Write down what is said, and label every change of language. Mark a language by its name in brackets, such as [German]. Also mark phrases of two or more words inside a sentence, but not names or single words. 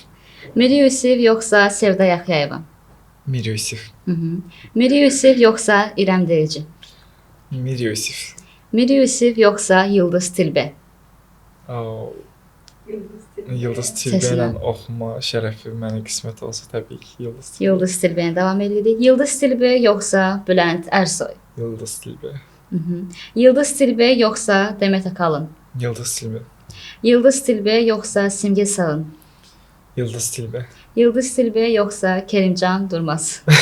[Azerbaijani] Mir Yusif yoxsa Sevda Yaxyayeva? Mir Yusif. Mir Yusif yoxsa İrəm Derici? Mir Yusif. Mir Yusif yoxsa Yıldız Tilbe? Yıldız Tilbe ilə oxuma şərəfi mənə qismət olsa təbii ki, Yıldız Tilbe. Yıldız Tilbeyə davam edirik. Yıldız Tilbe yoxsa Bülent Ərsoy? Yıldız Tilbe. Yıldız Tilbe yoxsa Demet Akalın? Yıldız Tilbe. Yıldız Tilbe yoxsa Simge Sağın? Yıldız Tilbe. Yıldız Tilbe yoxsa Kerimcan Durmaz?